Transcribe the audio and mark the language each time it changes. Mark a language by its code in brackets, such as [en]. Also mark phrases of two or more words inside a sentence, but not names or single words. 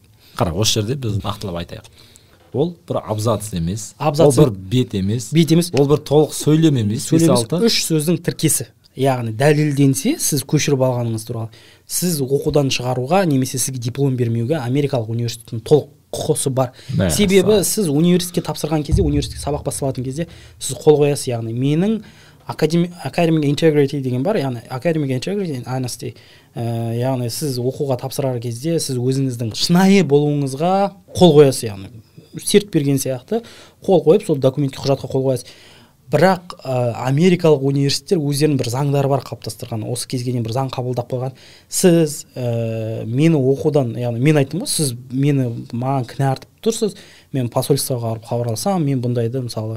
[kk] Қара, осы жерде біз нақтылап айтайық. Ол бір абзац емес, ол бір бет емес, ол бір толық сөйлем емес, 3 сөздің тіркесі. Яғни дәлелденсе, сіз көшіріп алғаныңыз туралы. Сіз оқудан шығаруға немесе сізге диплом бермеуге Америкалық университеттің толық құқысы бар. Себебі сіз университетке тапсырған кезде, университетке сабақ басталатын кезде сіз қол қоясыз. Яғни менің [en] academic integrity [kk] деген бар, яғни [en] academic integrity and honesty. [kk] Яғни сіз оқуға тапсырар кезде сіз өзіңіздің шынайы болуыңызға қол қоясыз. Яғни серт берген сияқты қол қойып, сол документке, құжатқа қол қоясыз. Бірақ Америкалық университеттер өздерінің бір заңдары бар қалыптастырған. Осы кезге дейін бір заң қабылдап қойған. Сіз мені оқудан, яғни мен айттым ғой, сіз маған кінә артып тұрсыз, мен посольствоға барып хабарласам, мен бұндайды мысалы